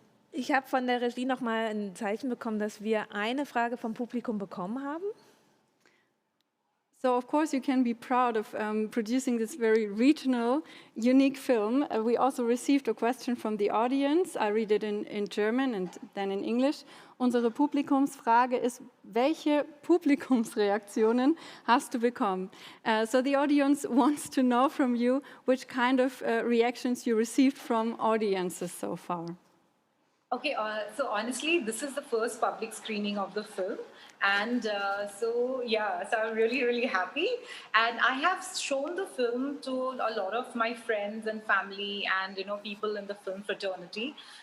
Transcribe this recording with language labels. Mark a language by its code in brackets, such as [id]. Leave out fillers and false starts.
[de] Ich habe von der Regie noch mal ein Zeichen bekommen, dass wir eine Frage vom Publikum bekommen haben. [en] So of course you can be proud of producing this very regional, unique film. We also received a question from the audience. I read it in German and then in English. [de] Unsere Publikumsfrage ist, welche Publikumsreaktionen hast du bekommen? [en] So the audience wants to know from you which kind of reactions you received from audiences so far. Okay, so honestly, this is the first public screening of the film. And so I'm really, really happy. And I have shown the film to a lot of my friends and family and, people in the film fraternity.